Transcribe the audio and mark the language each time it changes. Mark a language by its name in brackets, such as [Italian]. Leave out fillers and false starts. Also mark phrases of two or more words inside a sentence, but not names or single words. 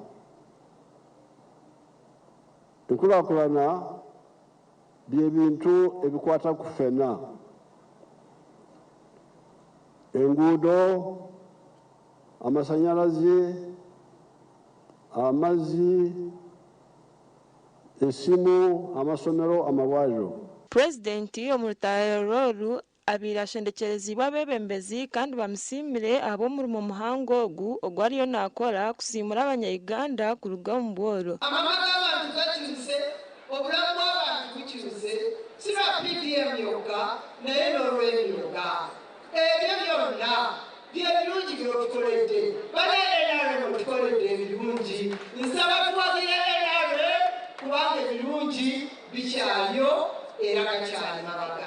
[Ganda] Enkulaakulana bye bintu ebikwata ku ffenna. Enguudo, amasanyalaze, amazzi, essimu, amasomero, amalwaliro. [Nyankole] President omurutaroru abirashendekerezibwa abebembezi kandi bamusimire ab'omurimo muhango ogu ogwariyo nakora kusimura Abanyayuganda kuruga mu bworo. [Ganda] Amagara abantu gakyuse, obulamu bw'abantu bukyuse, si lwa PDM yokka naye n'olw'ebyo yokka. Ebyo byonna by'ebirungi by'otukoledde. Bali NRM otukoledde ebirungi. Nsaba tuwagira NRM kubanga ebirungi bikyaliyo era gakyali mabaga.